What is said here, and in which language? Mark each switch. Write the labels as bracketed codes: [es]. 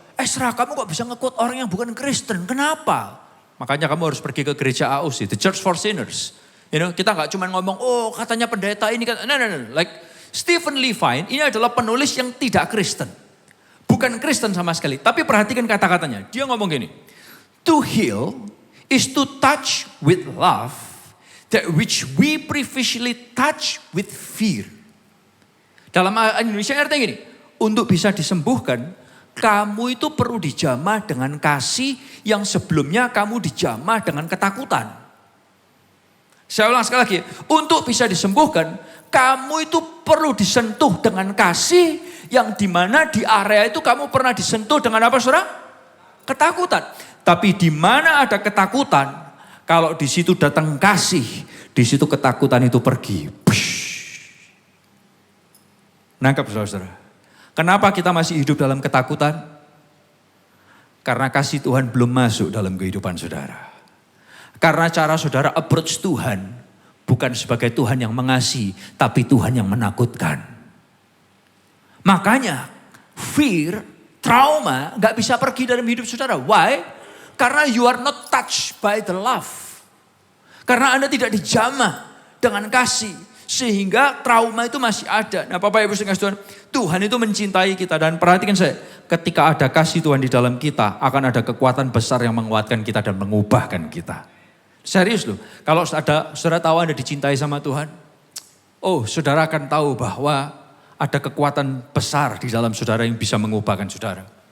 [id] Serah kamu kok bisa nge-quote orang yang bukan Kristen, kenapa? Makanya kamu harus pergi ke gereja AUC, the Church for Sinners. Kita gak cuma ngomong, oh katanya pendeta ini. No. Like Stephen Levine ini adalah penulis yang tidak Kristen. Bukan Kristen sama sekali. Tapi perhatikan kata-katanya. Dia ngomong gini. [en] To heal is to touch with love that which we previously touch with fear. [id] Dalam Indonesia artinya gini. Untuk bisa disembuhkan, kamu itu perlu dijamah dengan kasih yang sebelumnya kamu dijamah dengan ketakutan. Saya ulang sekali lagi. Untuk bisa disembuhkan, kamu itu perlu disentuh dengan kasih yang dimana di area itu kamu pernah disentuh dengan apa saudara? Ketakutan. Tapi di mana ada ketakutan, kalau di situ datang kasih, di situ ketakutan itu pergi. Nangkap saudara-saudara. Kenapa kita masih hidup dalam ketakutan? Karena kasih Tuhan belum masuk dalam kehidupan saudara. Karena cara saudara approach Tuhan bukan sebagai Tuhan yang mengasihi, tapi Tuhan yang menakutkan. Makanya fear, trauma gak bisa pergi dalam hidup saudara. [en] Why? Karena you are not touched by the love. [id] Karena Anda tidak dijamah dengan kasih. Sehingga trauma itu masih ada. Nah Bapak Ibu sekalian, Tuhan itu mencintai kita. Dan perhatikan saya, ketika ada kasih Tuhan di dalam kita, akan ada kekuatan besar yang menguatkan kita dan mengubahkan kita. Serius loh, kalau saudara tahu Anda dicintai sama Tuhan, oh saudara akan tahu bahwa ada kekuatan besar di dalam saudara yang bisa mengubahkan saudara.